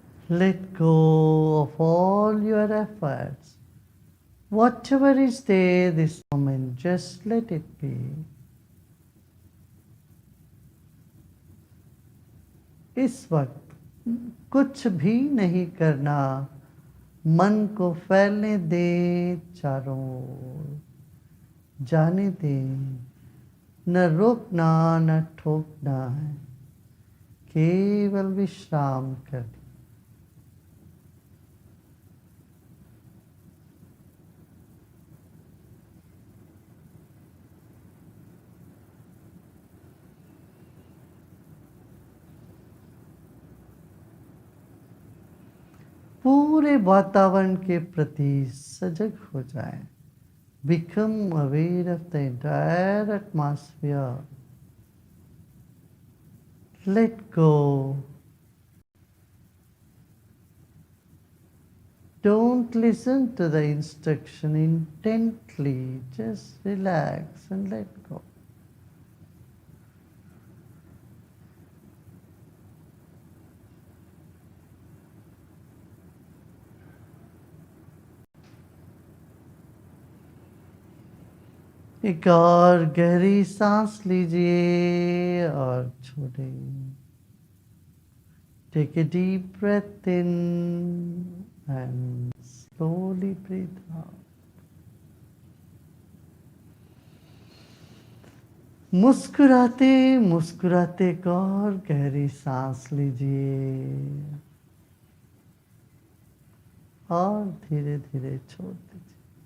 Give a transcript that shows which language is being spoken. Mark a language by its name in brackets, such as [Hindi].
[English] Let go of all your efforts. Whatever is there this moment, just let it be. [Hindi] इस वक्त कुछ भी नहीं करना, मन को फैलने दे चारों ओर, जाने दे, न रोकना न ठोकना है, केवल विश्राम कर। पूरे वातावरण के प्रति सजग हो जाए। [English] Become aware of the entire atmosphere. Let go. Don't listen to the instruction intently. Just relax and let go. [Hindi] एक और गहरी सांस लीजिए और छोड़िए। [English] Take a deep breath in and slowly breathe out. [Hindi] मुस्कुराते मुस्कुराते एक और गहरी सांस लीजिए और धीरे धीरे छोड़ दीजिए।